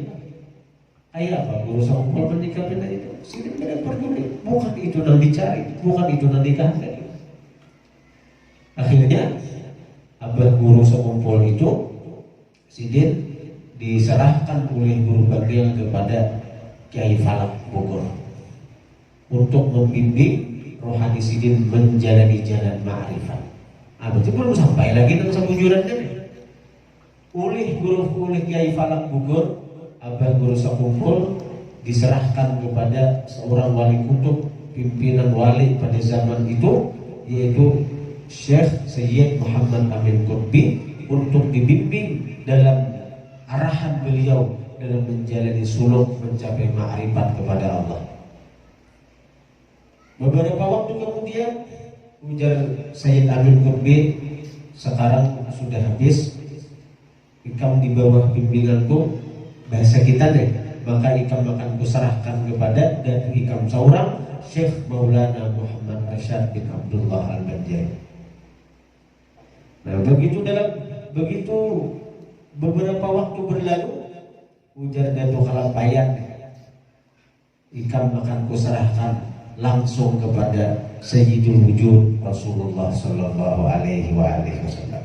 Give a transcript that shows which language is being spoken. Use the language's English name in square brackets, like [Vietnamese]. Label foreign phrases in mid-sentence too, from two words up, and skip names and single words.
[Indonesian] Kayak apa guru Songkol menikah itu? Sidin tidak peduli. Bukan itu nang dicari, bukan itu nang dikehendaki. Akhirnya abah guru sekumpul itu sidin diserahkan oleh guru Bagel kepada Kiai Falak Bogor untuk membimbing rohani sidin menjalani jalan ma'rifat. Berarti belum sampai lagi dengan sebujurannya nih. Oleh Kiai Falak Bogor, abah guru sekumpul diserahkan kepada seorang wali kutub, pimpinan wali pada zaman itu, yaitu Syekh Sayyid Muhammad Amin Qutbi, untuk dibimbing dalam arahan beliau dalam menjalani suluk mencapai ma'rifat kepada Allah. Beberapa waktu kemudian ujar Sayyid Amin Qutbi, sekarang sudah habis ikam di bawah bimbinganku, bahasa kita deh, maka ikam akan kuserahkan kepada dan ikam seorang Syekh Maulana Muhammad Rashad bin Abdullah Al-Banjari. Nah, begitu beberapa waktu berlalu, ujar Datuk Kalampayan, ikam akan kuserahkan langsung kepada [Arabic] سيد الوجود [Indonesian] Rasulullah [Arabic] صلى الله عليه وسلم.